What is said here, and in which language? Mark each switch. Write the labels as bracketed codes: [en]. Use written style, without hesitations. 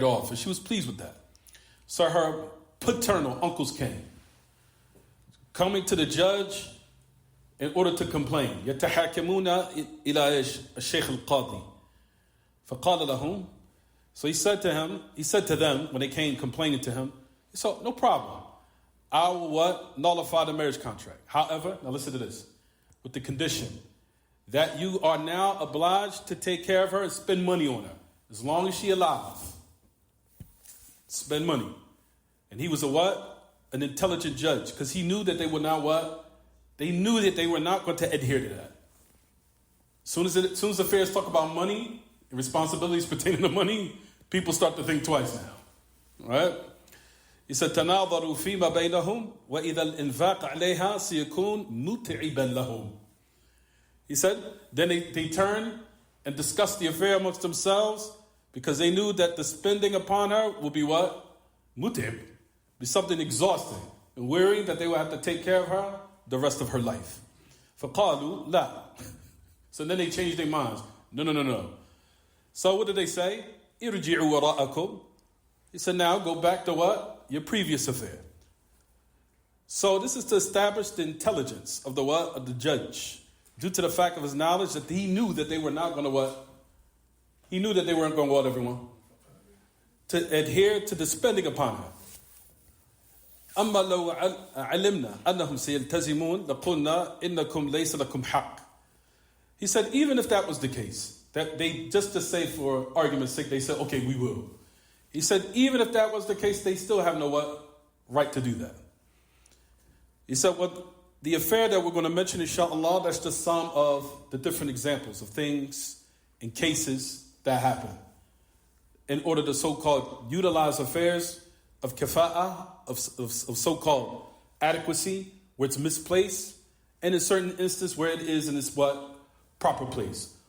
[en] And she was pleased with that. So her paternal uncles came, coming to the judge in order to complain. [ar] يتحاكمون إلى الشيخ القاضي فقال لهم. [en] So he said to them when they came complaining to him, he said, no problem. I will nullify the marriage contract. However, now listen to this, with the condition that you are now obliged to take care of her and spend money on her as long as she alive. Spend money. And he was an intelligent judge, because he knew that they were not They knew that they were not going to adhere to that. As soon as affairs talk about money and responsibilities pertaining to money, people start to think twice now. Right? He said, [ar] تَنَاظَرُوا فِي مَا بَيْنَهُمْ وَإِذَا الْإِنْفَاقَ عَلَيْهَا سَيَكُونُ مُتْعِبًا لَهُمْ. [en] He said, then they turned and discussed the affair amongst themselves, because they knew that the spending upon her will be what? Mut'ib. Be something exhausting and wearying that they will have to take care of her the rest of her life. [ar] فَقَالُوا لَا. [en] So then they changed their minds. No. So what did they say? [ar] إِرْجِعُوا وَرَاءَكُمْ. [en] He said, now go back to what? Your previous affair. So this is to establish the intelligence of the judge, due to the fact of his knowledge that he knew that they were not going to what? He knew that they weren't going to what, everyone? To adhere to the spending upon her. [ar] أما لو علمنا أنهم سيلتزمون لقلنا إنكم ليس لكم حق. [en] He said, even if that was the case, that they, just to say for argument's sake, they said, okay, we will. He said, even if that was the case, they still have no what? Right to do that. He said, the affair that we're going to mention, inshallah, that's just some of the different examples of things and cases that happen in order to so-called utilize affairs of kafa'ah, of so-called adequacy, where it's misplaced, and in certain instances where it is in its what? Proper place.